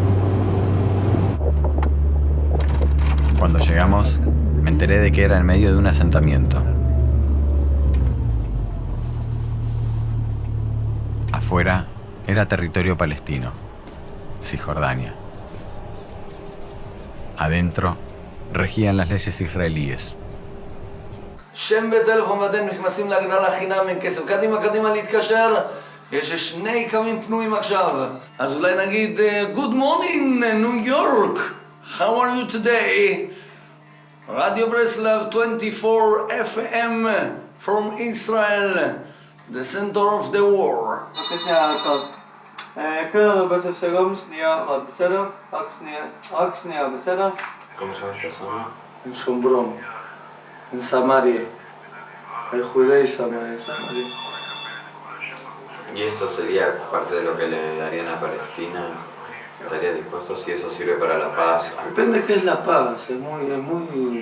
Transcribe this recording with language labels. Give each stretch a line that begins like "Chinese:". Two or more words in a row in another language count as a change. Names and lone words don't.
Spanish: Cuando llegamos, me enteré de que era en medio de un asentamiento. Afuera era territorio palestino, Cisjordania. Adentro regían las leyes israelíes.
Hebrew: שם בטלפון ואתם נכנסים להגרלה חינם אין כסף. קדימה להתקשר. יש 2 קווים פנויים עכשיו. אז אולי נגיד,
English: Good morning, New York. How are you today? Radio Breslov 24 FM from Israel, the center of the war.
Arabic: كده بس بسرعة
Hebrew: שנייה אחת, בסדר? רק שנייה, בסדר?
Spanish: ¿Cómo se llama esta zona? En Shomron, en Samaria. El Judea y Samaria. ¿Y esto sería parte de lo que le darían a Palestina? ¿Estaría dispuesto si eso sirve para la paz? Depende de qué es la paz. Es muy...